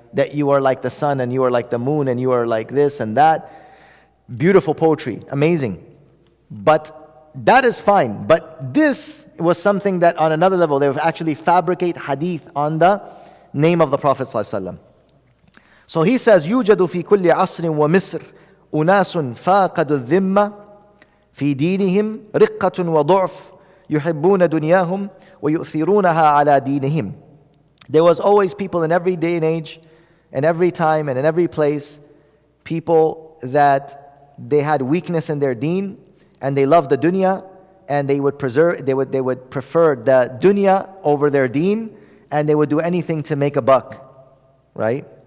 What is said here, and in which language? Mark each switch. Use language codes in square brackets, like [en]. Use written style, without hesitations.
[en] That you are like the sun, and you are like the moon, and you are like this and that. Beautiful poetry, amazing. But that is fine. But this was something that on another level, they would actually fabricate hadith on the name of the Prophet ﷺ. So he says, [ar] يوجد في كل عصر ومصر أناس فاقدوا الذمة في دينهم رقة وضعف يحبون دنياهم ويؤثرونها على دينهم. [en] There was always people in every day and age, and every time and in every place, people that they had weakness in their deen, and they loved the dunya, and they would prefer the dunya over their deen, and they would do anything to make a buck, right?